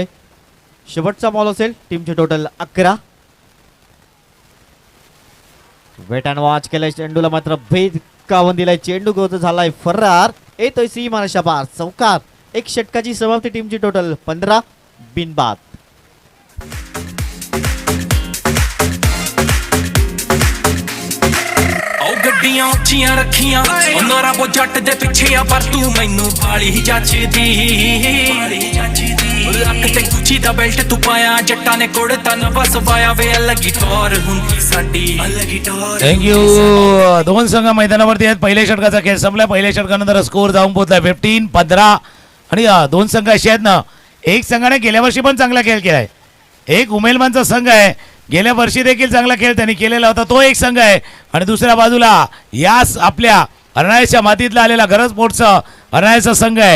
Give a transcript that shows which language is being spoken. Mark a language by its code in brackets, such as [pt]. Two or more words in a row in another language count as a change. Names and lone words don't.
[mr] शेवटचा बॉल असेल. टीमचे टोटल 11. [en] wait and watch [mr] केलाय. चेंडूला मात्र भेद कावून दिलाय. चेंडू गोत झालाय फरार. येतोय सीमारेषा पार. चौकार. 1 षटकाची समाप्ती. टीमची टोटल 15 बिनबाद. [pa] ਗੱਡੀਆਂ ਉੱਚੀਆਂ ਰੱਖੀਆਂ ਉਹਨਾਂ ਰੱਬੋ ਜੱਟ ਦੇ ਪਿੱਛੇ ਆ ਪਰ ਤੂੰ ਮੈਨੂੰ ਬਾਲੀ ਜੱਚਦੀ ਲੱਕ ਤੇ ਗੁੱਚੀ ਦਾ ਬੈਲਟ ਤੂੰ ਪਾਇਆ ਜੱਟਾਂ ਨੇ ਕੁੜਤਾ ਨਾ ਬਸ ਵਾਇਆ ਵੇ ਅਲੱਗੀ ਟੌਰ ਹੁੰਦੀ ਸਾਡੀ ਅਲੱਗੀ ਟੌਰ. [mr] थँक्यू. 2 संघ मैदानावरती आहेत. पहिल्या षटकाचा खेळ संपला. पहिल्या षटकानंतर स्कोर जाऊन पोहोचलाय 15-15. आणि 2 संघ असे आहेत ना, एक संघाने गेल्या वर्षी पण चांगला खेळ केलाय. एक उमेलमानचा संघ आहे, गेल्या वर्षी देखील चांगला खेळ त्यांनी केलेला होता, तो एक संघ आहे. आणि दुसऱ्या बाजूला यास आपल्या अर्नाळ्याच्या मातीतला आलेला गरज स्पोर्ट्सचा अर्नाळ्याचा संघ आहे.